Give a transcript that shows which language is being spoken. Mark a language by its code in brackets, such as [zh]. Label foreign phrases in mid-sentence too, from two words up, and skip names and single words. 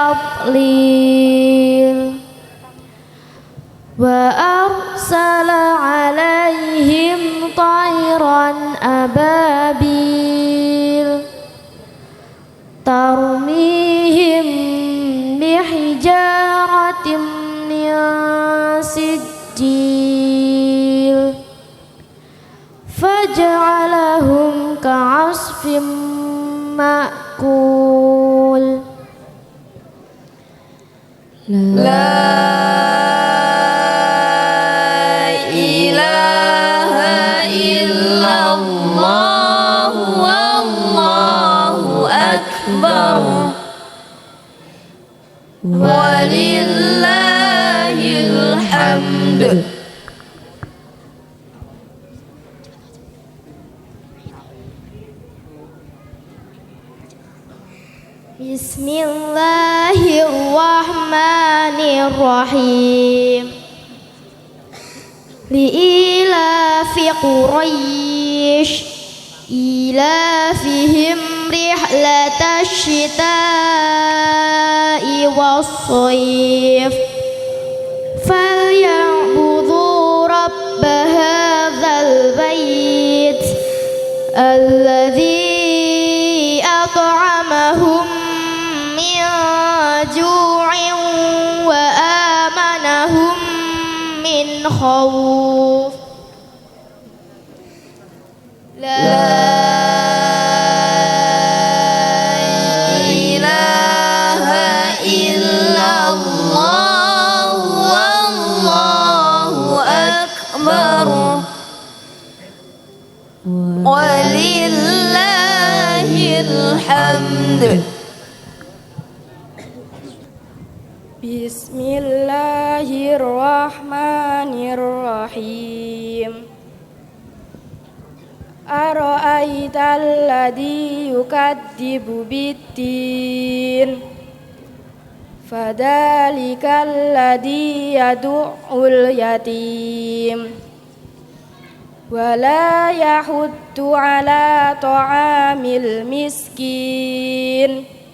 [ar] تضليل وأرسل عليهم طيرا أبابيل ترميهم بحجارة من سجيل فجعلهم كعصف مأكول. لا إله إلا الله والله أكبر ولله الحمد. بسم الله الرحمن الرحيم. لإيلاف قريش إيلافهم رحلة الشتاء والصيف فليعبدوا رب هذا البيت الذي أطعمهم من جوع وآمنهم من خوف. لا إله إلا الله والله أكبر ولله الحمد. بسم الله الرحمن الرحيم. أرأيت الذي يكذب بالدين فذلك الذي يدع اليتيم ولا يحض على طعام المسكين